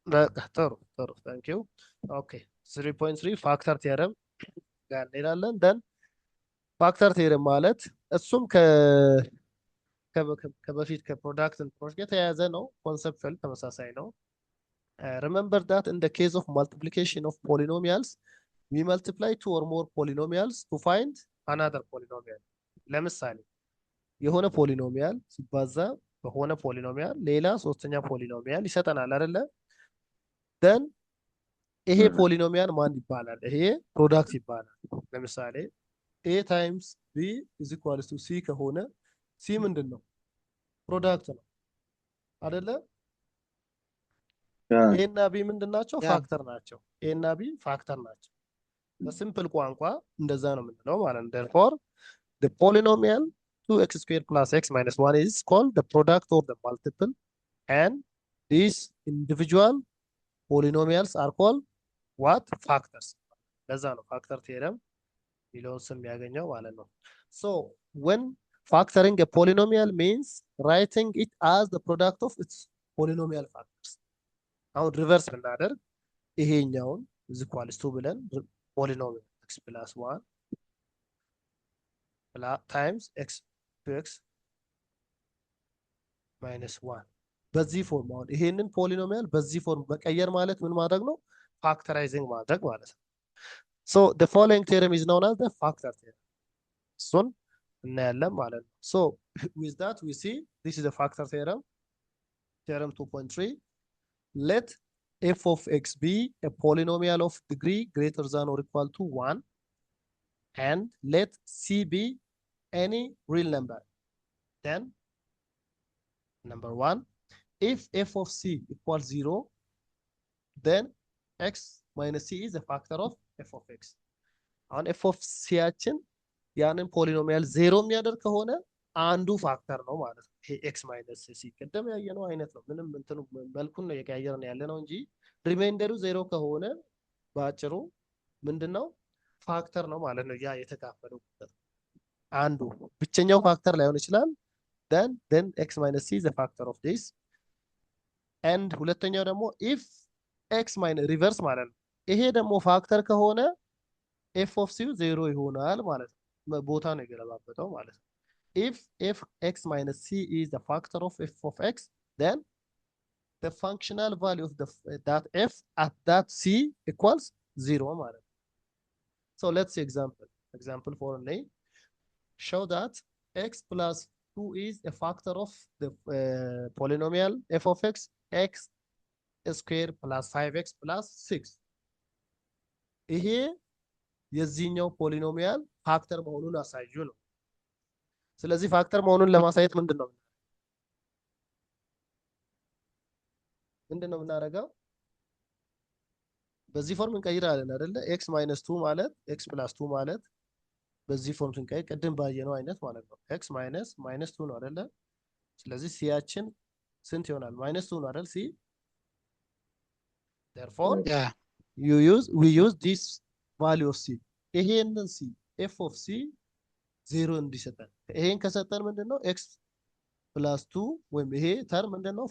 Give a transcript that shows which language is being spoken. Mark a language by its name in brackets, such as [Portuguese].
[Amharic] በቃ ጥሩ ጥሩ ታንክ ዩ። ኦኬ 3.3 ፋክተር ቴረም ጋር እንሄዳለን። ደን ፋክተር ቴረም ማለት እሱም ከበፊት ከፕሮዳክት እንትኖች ጋር የተያያዘ ነው። ኮንሰፕቹዋል ተመሳሳይ ነው። [English] remember that in the case of multiplication of polynomials we multiply two or more polynomials to find another polynomial። [Amharic] ለምሳሌ የሆነ ፖሊኖሚያል ሲባዛ በሆነ ፖሊኖሚያል ሌላ ሶስተኛ ፖሊኖሚያል ይሰጠናል አይደለ? ደን ይሄ ፖሊኖሚያል ማን ይባላል? ይሄ ፕሮዳክት ይባላል። ለምሳሌ [English] a times b is equals to c [Amharic] ከሆነ c ምንድን ነው? ፕሮዳክት ነው አይደለ? ኤ እና ቢ ምንድን ናቸው? ፋክተር ናቸው። ኤ እና ቢ ፋክተር ናቸው። በሲምፕል ቋንቋ እንደዛ ነው የምንለው ማለት ነው። [English] therefore the polynomial 2x squared plus x minus 1 is called the product of the multiple and these individual polynomials are called what? [Amharic] Factors። ለዛ ነው ፋክተር ቴረም የሚለውን ስም ያገኘው ማለት ነው። [English] so when factoring a polynomial means writing it as the product of its polynomial factors። [Amharic] አሁን ሪቨርስ ብናደርግ ይሄኛውን is equals to ብለን polynomial x plus 1 times x to x minus 1 በዚህ ፎርም አሁን ይሄንን ፖሊኖሚያል በዚህ ፎርም መቀየር ማለት ምን ማድረግ ነው? ፋክተራይዚንግ ማድረግ ማለት ነው። [English] so the following theorem is known as the factor theorem። እሱን እናያለን ማለት ነው። so with that we see this is the factor theorem, theorem 2.3. let f of x be a polynomial of degree greater than or equal to 1 and let c be any real number. Then number 1, if f of c equals 0 then x minus c is a factor of f of x። [Amharic] አሁን f of c ያችን ያንን ፖሊኖሚያል ዜሮ የሚያደርግ ከሆነ አንዱ ፋክተር ነው ማለት ነው። ይሄ ኤክስ ማይነስ ሲ ቅድም ያየነው አይነት ነው። ምንም እንትኑ መልኩን ነው የቀያየርን ያለ ነው እንጂ ሪሜይንደሩ ዜሮ ከሆነ በአጭሩ ምንድነው? ፋክተር ነው ማለት ነው። ያ የተካፈለው ቁጥር አንዱ ብቸኛው ፋክተር ላይሆን ይችላል። then x minus c is a factor of this [English] and ሁለተኛው ደግሞ if x minus reverse ማለት ነው። [Amharic] ይሄ ደግሞ ፋክተር ከሆነ f of c ዜሮ ይሆናል ማለት ነው። [English] ቦታ ነው የገለባበጠው ማለት ነው። if x minus c is the factor of f of x then the functional value of that f at that c equals 0 ማለት ነው። so let's see example 4 only. Show that x plus 2 is a factor of the polynomial f of x square plus 5x plus 6። [Amharic] ይሄ የዚህኛው ፖሊኖሚያል ፋክተር መሆኑን አሳዩ ነው። [English] ስለዚህ ፋክተር መሆኑን ለማሳየት ምንድነው የምናደርገው? [Amharic] በዚህ ፎርም እንቀይራለን አይደለ? x minus 2 ማለት x plus 2 ማለት በዚህ ፎርም ስንቀይር ቅድም ባየነው አይነት ማለት ነው። x minus 2 ነው አይደለ? ስለዚህ ሲያችን ስንት ይሆናል? -2 ነው አይደል? ሲ therefore we use this value of c። ይሄንን c f of c 0 እንዲሰጠን ይሄን ከሰጠን ምንድነው x plus 2 ወይም ይሄ ተርም ምንድነው?